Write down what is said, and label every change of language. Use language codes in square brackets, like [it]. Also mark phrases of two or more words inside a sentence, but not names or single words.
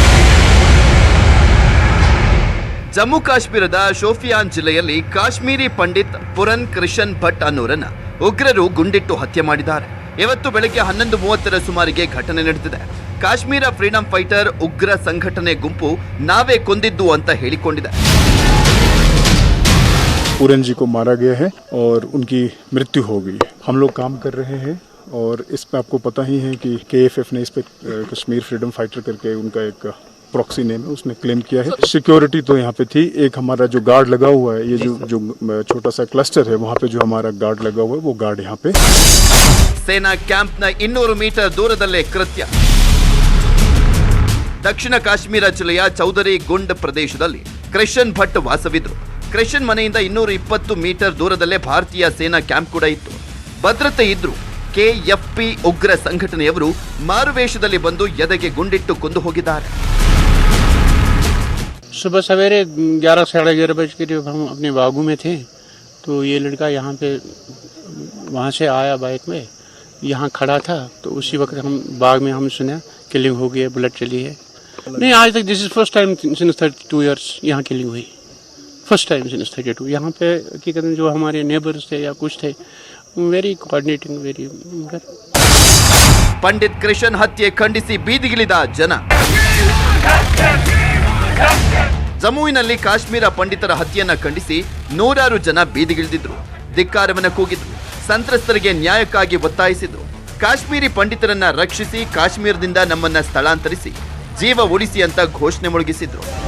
[kn] ಜಮ್ಮು ಕಾಶ್ಮೀರದ ಶೋಫಿಯಾನ್ ಜಿಲ್ಲೆಯಲ್ಲಿ ಕಾಶ್ಮೀರಿ ಪಂಡಿತ್ ಪುರನ್ ಕೃಷನ್ ಭಟ್ ಅನ್ನೋರನ್ನ ಉಗ್ರರು ಗುಂಡಿಟ್ಟು ಹತ್ಯೆ ಮಾಡಿದ್ದಾರೆ. ಇವತ್ತು ಬೆಳಗ್ಗೆ 11:30 ಸುಮಾರಿಗೆ ಘಟನೆ ನಡೆದಿದೆ. ಕಾಶ್ಮೀರ ಫ್ರೀಡಂ ಫೈಟರ್ ಉಗ್ರ ಸಂಘಟನೆ ಗುಂಪು ನಾವೇ ಕೊಂದಿದ್ದು ಅಂತ ಹೇಳಿಕೊಂಡಿದೆ. [hi] पूरन जी को मारा गया है और उनकी मृत्यु हो गई है. हम लोग काम कर रहे हैं और इस पे आपको पता ही है कि KFF ने इस पे कश्मीर फ्रीडम फाइटर करके उनका एक [en] proxy name [hi] है, उसने क्लेम किया है. सिक्योरिटी तो यहाँ पे थी. एक हमारा जो गार्ड लगा हुआ है, ये जो छोटा सा क्लस्टर है, वहाँ पे जो हमारा गार्ड लगा हुआ है, वो गार्ड यहाँ पे. [kn] ಸೇನಾ ಕ್ಯಾಂಪ್ನ 200 ಮೀಟರ್ ದೂರದಲ್ಲೇ ಕೃತ್ಯ. ದಕ್ಷಿಣ ಕಾಶ್ಮೀರ ಜಿಲ್ಲೆಯ ಚೌಧರಿ ಗುಂಡ್ ಪ್ರದೇಶದಲ್ಲಿ ಕೃಷನ್ ಭಟ್ ವಾಸವಿದ್ರು. ಕೃಷನ್ ಮನೆಯಿಂದ 220 ಮೀಟರ್ ದೂರದಲ್ಲೇ ಭಾರತೀಯ ಸೇನಾ ಕ್ಯಾಂಪ್ ಕೂಡ ಇತ್ತು. ಭದ್ರತೆ ಇದ್ರು. KFP ಉಗ್ರ ಸಂಘಟನೆಯವರು ಮಾರುವೇಷದಲ್ಲಿ ಬಂದು ಎದೆಗೆ ಗುಂಡಿಟ್ಟು ಕೊಂದು ಹೋಗಿದ್ದಾರೆ. [hi] सुबह सवेरे 11 साढ़े 11 बजे के हम अपने बागू में थे, तो ये लड़का यहाँ पे वहाँ से आया बाइक में, यहाँ खड़ा था. तो उसी वक्त हम बाग में हम सुना किलिंग हो गई है, बुलेट चली है. नहीं, आज तक [en] this is first time since 32 years [hi] यहाँ किलिंग हुई. [en] first time since 32. [hi] यहाँ पे हकीकत जो हमारे नेबर्स थे या कुछ थे, [en] very coordinating, very. [kn] ಪಂಡಿತ್ ಕೃಷನ್ ಹತ್ಯೆ ಖಂಡಿಸಿ ಬೀದಿಗಿಳಿದ ಜನ. ಜಮ್ಮುವಿನಲ್ಲಿ ಕಾಶ್ಮೀರ ಪಂಡಿತರ ಹತ್ಯೆಯನ್ನ ಖಂಡಿಸಿ ನೂರಾರು ಜನ ಬೀದಿಗಿಳಿದಿದ್ರು. ಧಿಕ್ಕಾರವನ್ನ ಕೂಗಿದ್ರು. ಸಂತ್ರಸ್ತರಿಗೆ ನ್ಯಾಯಕ್ಕಾಗಿ ಒತ್ತಾಯಿಸಿದ್ರು. ಕಾಶ್ಮೀರಿ ಪಂಡಿತರನ್ನ ರಕ್ಷಿಸಿ, ಕಾಶ್ಮೀರದಿಂದ ನಮ್ಮನ್ನ ಸ್ಥಳಾಂತರಿಸಿ, ಜೀವ ಉಳಿಸಿ ಅಂತ ಘೋಷಣೆ ಮೊಳಗಿಸಿದ್ರು.